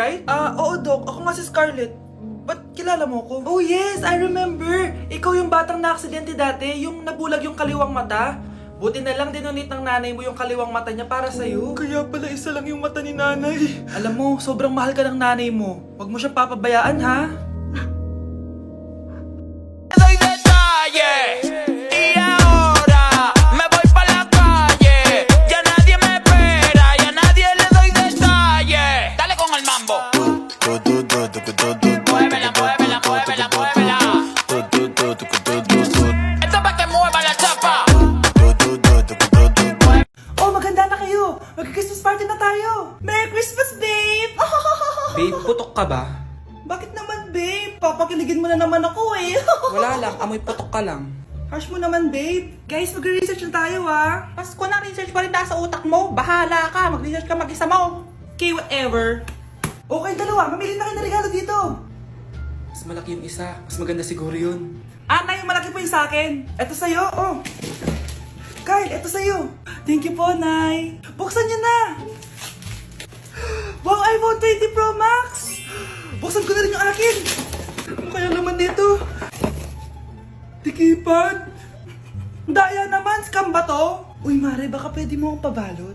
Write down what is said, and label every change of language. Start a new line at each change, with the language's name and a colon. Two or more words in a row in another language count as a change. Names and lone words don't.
Filipino: Oo, Doc. Ako nga si Scarlett. Ba't kilala mo ko?
English: Oh yes, I remember!
Filipino: Ikaw yung batang na-aksidente dati, yung nabulag yung kaliwang mata. Buti na lang dinonate ng nanay mo yung kaliwang mata niya para sa'yo. Kaya pala isa lang yung mata ni nanay. Alam mo, sobrang mahal ka ng nanay mo. Huwag mo siyang papabayaan, ha?
Spanish: Doy detalles y ahora me voy pa la calle. Ya nadie me espera, ya nadie le doy detalles. Dale con el mambo. Muévela, muévela, muévela, muévela. Esto pa' que mueva la chapa.
Filipino: Oh, maganda na kayo! Mag-
English: Christmas party
Filipino: na tayo!
English: Merry Christmas, babe!
Filipino: Babe, putok ka ba? Bakit naman, babe? Papakiligin mo na naman ako eh. Wala lang, amoy putok ka lang. Harsh mo naman, babe. Guys, mag-research na tayo, ah. Pasko na, research pa rin nasa utak mo. Bahala ka, mag-research ka mag-isa mo.
English: Okay, whatever. Okay, dalawa.
Filipino: Mamili na kayo ng regalo dito. Mas malaki yung isa, mas maganda siguro yun. Nay, malaki po yung sa akin. Ito sa'yo, oh. Kyle, ito sa'yo.
English: Thank you
Filipino: po, Nay. Buksan niyo na. Wow, iPhone 20 Pro Max. Buksan ko na rin yung akin. Ano kaya naman dito? Tikipad. Daya naman, scam ba to? Uy, Mare, baka pwede mo akong pabalot.